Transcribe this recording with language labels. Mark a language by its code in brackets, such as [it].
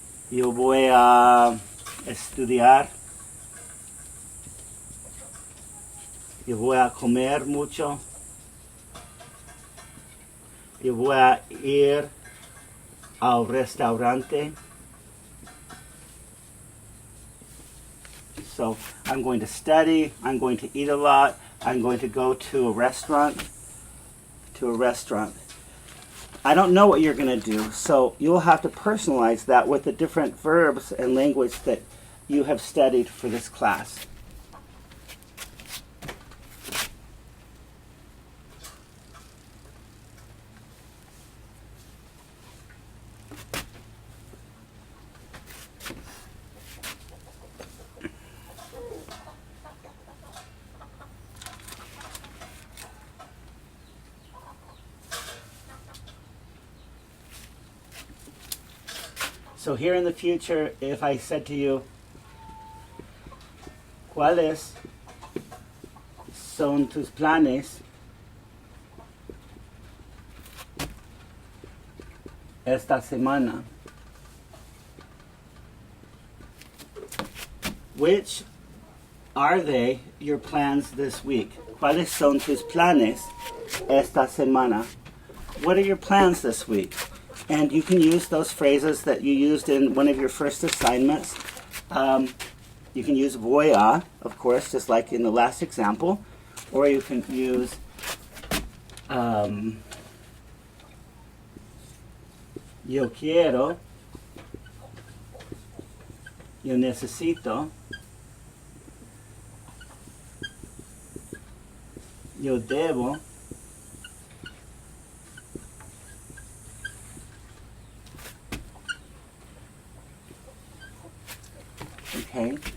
[es] Yo voy a estudiar. Yo voy a comer mucho. Yo voy a ir al restaurante. [en] So I'm going to study, I'm going to eat a lot, I'm going to go to a restaurant. I don't know what you're going to do, so you'll have to personalize that with the different verbs and language that you have studied for this class. So here in the future, if I said to you, [es] ¿cuáles son tus planes esta semana? [en] Which are they, your plans this week? [es] ¿Cuáles son tus planes esta semana? [en] What are your plans this week? And you can use those phrases that you used in one of your first assignments. You can use [es] voy a, [en] of course, just like in the last example. Or you can use [es] yo quiero, yo necesito, yo debo, [en] okay.